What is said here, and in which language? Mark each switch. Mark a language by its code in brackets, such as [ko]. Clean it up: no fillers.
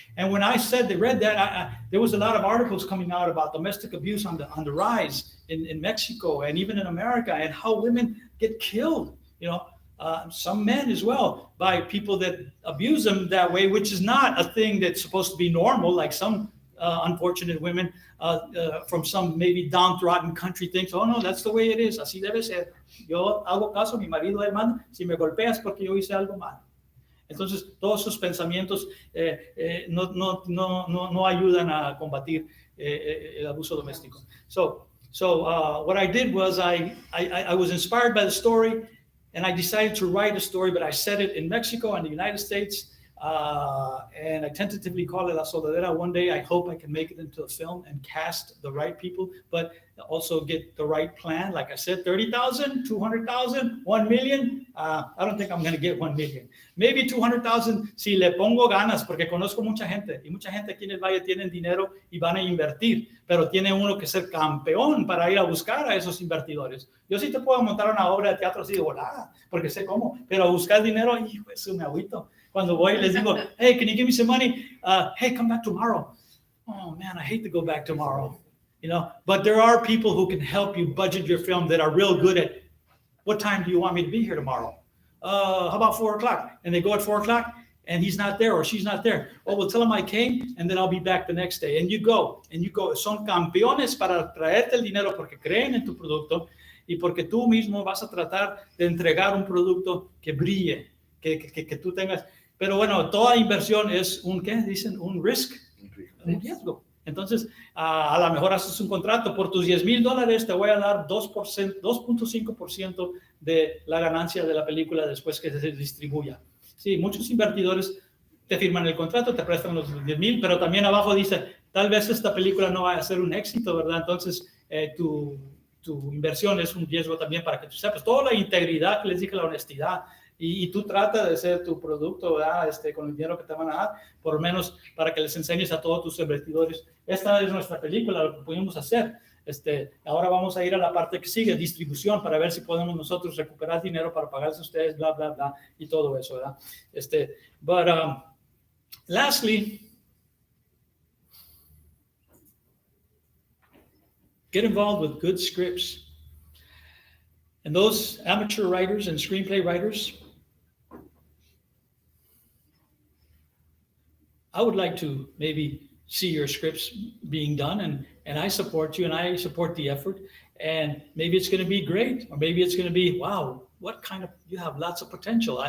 [en] And when I said they read that, there was a lot of articles coming out about domestic abuse on the rise in Mexico and even in America, and how women get killed, some men as well, by people that abuse them that way, which is not a thing that's supposed to be normal, like some unfortunate women from some maybe downtrodden country thinks, oh no, that's the way it is, [es] así debe ser. Yo hago caso, mi marido hermano, si me golpeas porque yo hice algo mal. Entonces, todos esos pensamientos no ayudan a combatir el abuso doméstico. [en] So what I did was I was inspired by the story, and I decided to write a story, but I set it in Mexico and the United States, and I tentatively call it La Soldadera. One day, I hope I can make it into a film and cast the right people, but also get the right plan. Like I said, 30,000, 200,000, 1 million. I don't think I'm going to get 1 million. Maybe 200,000 [es] si le pongo ganas, porque conozco mucha gente, y mucha gente aquí en el Valle tienen dinero y van a invertir, pero tiene uno que ser campeón para ir a buscar a esos invertidores. Yo sí te puedo montar una obra de teatro así de volada, porque sé cómo, pero buscar dinero, hijo, eso me agüito. Cuando voy les digo, [en] hey, can you give me some money? Hey, come back tomorrow. Oh man, I hate to go back tomorrow. But there are people who can help you budget your film that are real good at, what time do you want me to be here tomorrow? how about 4 o'clock? And they go at 4 o'clock and he's not there or she's not there. Oh, well, tell him I came and then I'll be back the next day. And you go. [es] Son campeones para traerte el dinero porque creen en tu producto y porque tú mismo vas a tratar de entregar un producto que brille, que tú tengas. Pero bueno, toda inversión es ¿qué dicen? Un risk, un riesgo. Entonces, a lo mejor haces un contrato, por tus $10,000 te voy a dar 2.5% de la ganancia de la película después que se distribuya. Sí, muchos invertidores te firman el contrato, te prestan los 10,000, pero también abajo dice, tal vez esta película no va a ser un éxito, ¿verdad? Entonces, tu inversión es un riesgo también para que tú sepas. Toda la integridad que les dije, la honestidad, y tú trata de ser tu producto, ¿verdad? Con el dinero que te van a dar, por lo menos para que les enseñes a todos tus invertidores. Esta es nuestra película, lo que pudimos hacer. Ahora vamos a ir a la parte que sigue, distribución, para ver si podemos nosotros recuperar dinero para pagarles a ustedes, bla, bla, bla, y todo eso, ¿verdad? [en] But lastly, get involved with good scripts. And those amateur writers and screenplay writers, I would like to maybe see your scripts being done, and I support you and I support the effort, and maybe it's going to be great, or maybe it's going to be, wow, you have lots of potential.